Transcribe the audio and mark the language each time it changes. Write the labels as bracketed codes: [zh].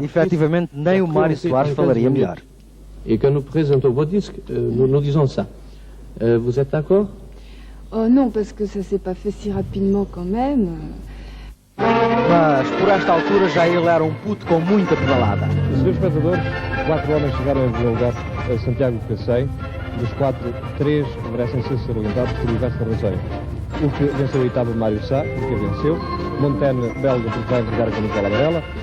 [pt] Efetivamente, nem o Mário Soares falaria melhor. [fr] Et que nous présentons vos disques, nous disons ça. Vous êtes d'accord? Oh non, parce que ça s'est pas fait si rapidement quand même. [pt] Mas, por esta altura, já ele era um puto com muita pedalada. Senhores espectadores, 4 homens chegaram em primeiro lugar a Santiago de Cacém. Dos 4, 3 merecem ser salientados por diversas razões. O que venceu a etapa de Mário Sá, porque venceu. Montaigne, belga, porque vai entregar a camisola amarela.